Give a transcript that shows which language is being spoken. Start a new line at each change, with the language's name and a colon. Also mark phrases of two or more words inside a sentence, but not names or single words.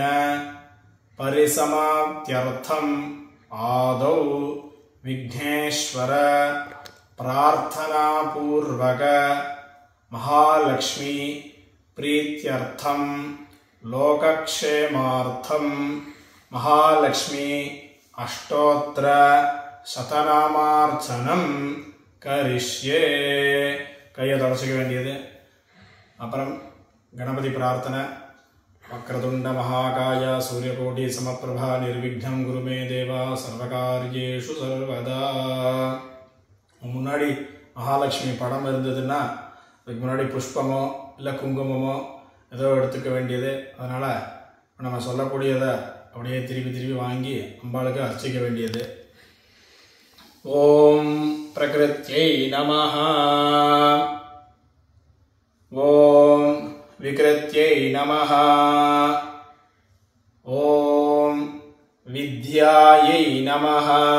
Sanskrit: परिसमाप्त्यर्थम् आदौ विघ्नेश्वर प्रार्थनापूर्वक महालक्ष्मी प्रीत्यर्थम् लोकक्षेमार्थम् महालक्ष्मी अष्टोत्तर शतनामार्चनम् करिष्ये.
Tamil: கையை தொடச்சிக்க வேண்டியது. அப்புறம் கணபதி பிரார்த்தனை.
Sanskrit: वक्रतुण्ड महाकाय सूर्यकोटि समप्रभ निर्विघ्नं कुरुमे देव सर्वकार्येषु सर्वदा.
Tamil: முன்னாடி மகாலட்சுமி படம் இருந்ததுன்னா அதுக்கு முன்னாடி புஷ்பமோ இல்லை குங்குமமோ ஏதோ எடுத்துக்க வேண்டியது. அதனால் நம்ம சொல்லக்கூடியதை அப்படியே திருப்பி வாங்கி அம்பாளுக்கு அர்ச்சிக்க வேண்டியது.
Sanskrit: ओम प्रकृत्यै नमः. ओम विकृत्यै नमः. ओम विद्यायै नमः.